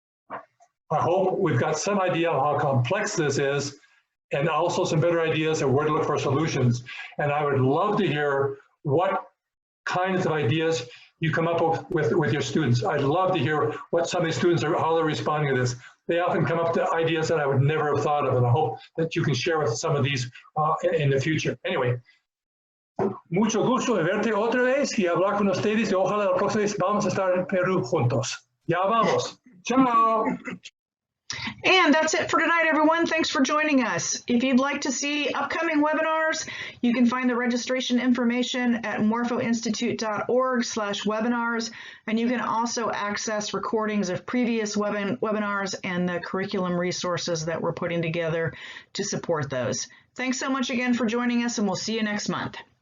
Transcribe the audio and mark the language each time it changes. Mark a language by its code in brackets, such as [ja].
[en] I hope we've got some idea of how complex this is and also some better ideas of where to look for solutions. And I would love to hear what kinds of ideas you come up with your students. I'd love to hear what some of these students are, how they're responding to this. They often come up to ideas that I would never have thought of, and I hope that you can share with some of these in the future. [es] Anyway, mucho gusto de verte otra vez y hablar con ustedes y ojalá la próxima vez vamos a estar en Perú juntos. Ya vamos. Ciao. [en] And that's it for tonight, everyone. Thanks for joining us. If you'd like to see upcoming webinars, you can find the registration information at morphoinstitute.org/webinars, and you can also access recordings of previous webinars and the curriculum resources that we're putting together to support those. Thanks so much again for joining us, and we'll see you next month.